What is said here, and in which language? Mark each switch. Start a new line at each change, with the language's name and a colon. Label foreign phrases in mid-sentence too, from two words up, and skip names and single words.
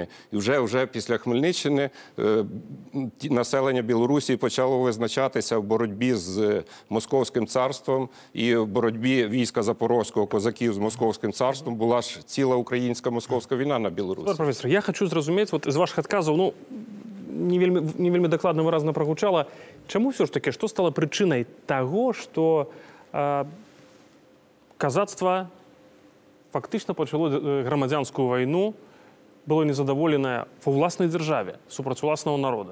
Ukrainian: І вже після Хмельниччини населення Білорусі почало визначатися в боротьбі з Московським царством і в боротьбі війська Запорозького, козаків з Московським царством. Була ж ціла українська московська війна на Білорусі.
Belarusian: Професор,
Ukrainian: я хочу зрозуміти, от з ваших відказів,
Belarusian: не вельмі докладно выразна прагучала, чаму все ж таки, што стало прычынай таго, што казацтва фактычна пачало грамадзянскую вайну, было незадаволенае ва ўласнай дзяржаве супраць уласнага народа?